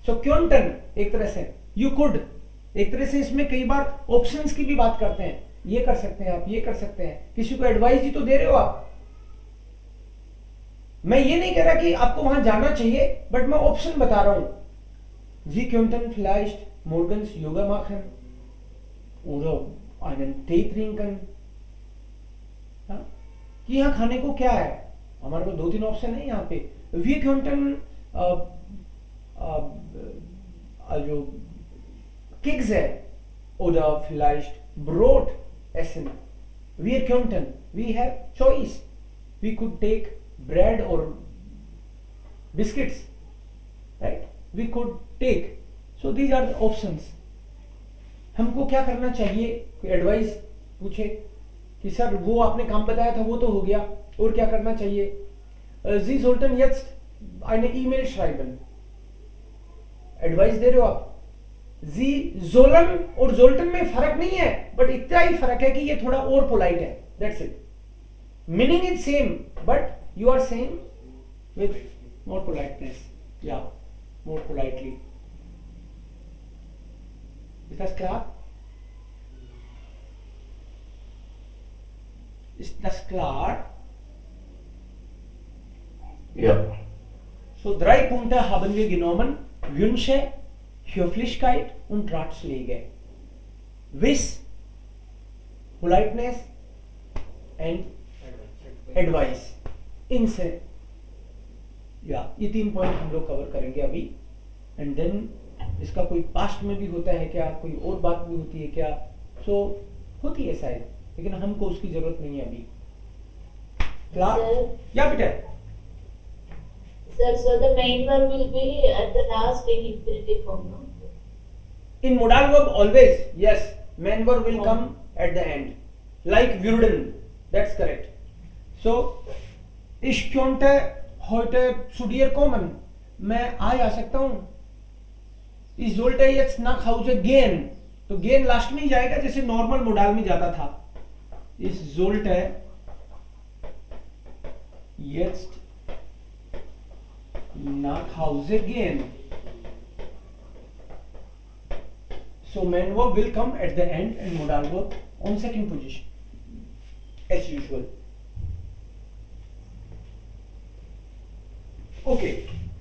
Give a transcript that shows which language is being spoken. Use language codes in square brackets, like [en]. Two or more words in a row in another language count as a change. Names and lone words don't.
[hi] सो क्योंटन एक तरह से, [en] you could [hi] एक तरह से, इसमें कई बार ऑप्शंस की भी बात करते हैं, ये कर सकते हैं आप, ये कर सकते हैं, किसी को एडवाइस ही तो दे रहे हो आप। मैं ये नहीं कह रहा कि आपको वहां जाना चाहिए, बट मैं ऑप्शन बता रहा हूं। [de] Sie könnten vielleicht morgens Yoga machen oder einen Tee trinken। [hi] हाँ? कि यहाँ खाने को क्या है, हमारे को 2-3 ऑप्शन है यहाँ पे। [de] Wir könnten also Kekse oder vielleicht Brot essen। Wir könnten, [en] we have choice, we could take bread or biscuits, right? We could take, so these are the options। [hi] हमको क्या करना चाहिए, कोई एडवाइस पूछे कि सर वो आपने काम बताया था वो तो हो गया, और क्या करना चाहिए। [de] Sie sollten jetzt eine E-Mail schreiben। [hi] एडवाइस दे रहे हो आप। जी जोलन और जोल्टन में फर्क नहीं है, बट इतना ही फर्क है कि ये थोड़ा और पोलाइट है, [en] that's it. meaning is same, but you are same with more politeness, या more politely. [de] Ist das klar? Ist das klar? Ja. So 3 Punkte haben wir genommen: Wünsche, Höflichkeit und Ratschläge. [en] Wish, politeness and advice। [hi] इनसे या ये 3 पॉइंट हम लोग कवर करेंगे अभी। [en] and then [hi] इसका कोई पास्ट में भी होता है क्या, कोई और बात भी होती है क्या, सो होती है शायद, लेकिन हमको उसकी जरूरत नहीं है अभी। क्लास या बेटा। [en] Sir, so the main verb will be at the last in infinitive form, no? In modal verb always, yes, main verb will come at the end, like würden, that's correct. [de] So ich könnte heute studieren kommen, [hi] मैं आज आ सकता हूँ। [de] Ich sollte jetzt nach Hause gehen, तो gehen [hi] लास्ट में ही जाएगा जैसे नॉर्मल मोडाल में जाता था। [de] Ich sollte jetzt nach Hause gehen, [en] so main verb will come at the end and modal verb on second position as usual। Okay,